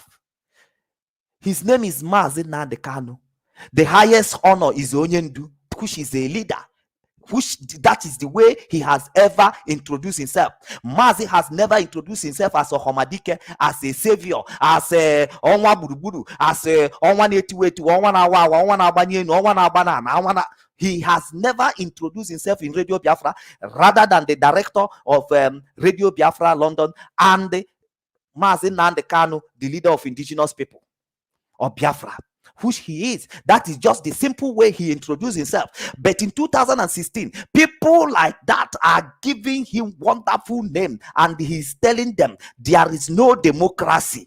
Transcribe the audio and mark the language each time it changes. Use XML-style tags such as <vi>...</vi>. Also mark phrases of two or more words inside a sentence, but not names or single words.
<en>His name is Mazi Nnamdi Kanu. The highest honor is Onyendu, which is a leader. That is the way he has ever introduced himself. Mazi has never introduced himself as a Homadike, as a savior, as a Onwa Buruburu, as a Onwa Netiwetu, Onwa Nawa, Onwa Nabanyenu, Onwa Nabanana, Onwa. He has never introduced himself in Radio Biafra, rather than the director of Radio Biafra London and Mazi Nnamdi Kanu, the leader of indigenous people of Biafra, which he is. That is just the simple way he introduced himself. But in 2016, people like that are giving him wonderful name, and he's telling them there is no democracy.</en>